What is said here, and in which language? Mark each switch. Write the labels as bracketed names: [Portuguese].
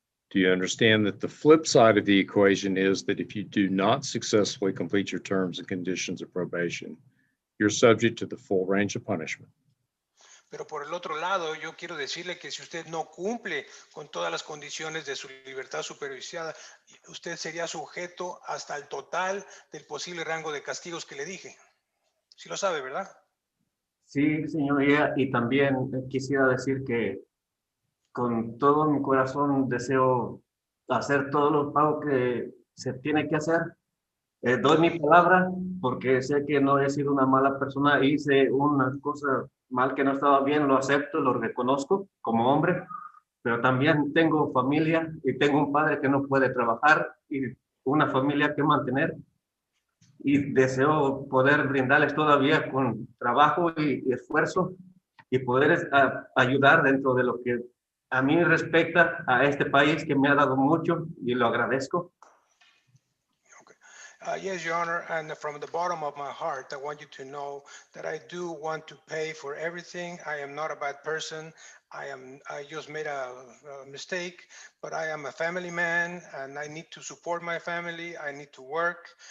[English] Do you understand that the flip side of the equation is that if you do not successfully complete your terms and conditions of probation, you're subject to the full range of punishment? [Spanish] Pero por el otro lado, yo quiero decirle que si usted no cumple con todas las condiciones de su libertad supervisada, usted sería sujeto hasta el total del posible rango de castigos que le dije. Sí lo sabe, ¿verdad? Sí, señoría, y también quisiera decir que con todo mi corazón deseo hacer todos los pagos que se tiene que hacer. Doy mi palabra porque sé que no he sido una mala persona, hice una cosa mal que no estaba bien, lo acepto, lo reconozco como hombre, pero también tengo familia y tengo un padre que no puede trabajar y una familia que mantener. Y deseo poder brindarles todavía con trabajo y esfuerzo y poder ayudar dentro de lo que a mí respecta a este país que me ha dado mucho y lo agradezco. [English] Yes, Your Honor, and from the bottom of my heart, I want you to know that I do want to pay for everything. I am not a bad person. I just made a mistake, but I am a family man and I need to support my family. I need to work.